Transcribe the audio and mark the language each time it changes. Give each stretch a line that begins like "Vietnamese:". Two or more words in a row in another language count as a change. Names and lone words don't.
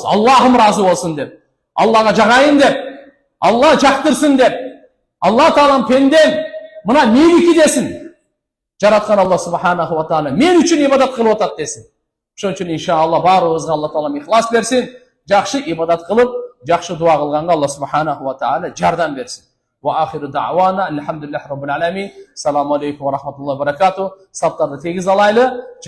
Kyrgyz: Аллахым ыраазы болсун деп, Аллага жагайын деп, Алла жактырсын деп, Алла Таалам пендем мына меники десин. Жараткан Алла
Arabic: سبحانه وتعالى
Kyrgyz: мен үчүн ибадат кылып атат десин. Ошон үчүн иншалла баарыбызга Алла Таалам ихлас берсин, жакшы ибадат кылып, жакшы дуа кылганга Алла
Arabic: سبحانه وتعالى
Kyrgyz: жардам берсин.
Arabic: وآخر دعوانا الحمد لله رب العالمين. السلام عليكم ورحمة الله وبركاته.
Kyrgyz: Саптарды тегиз алайлы.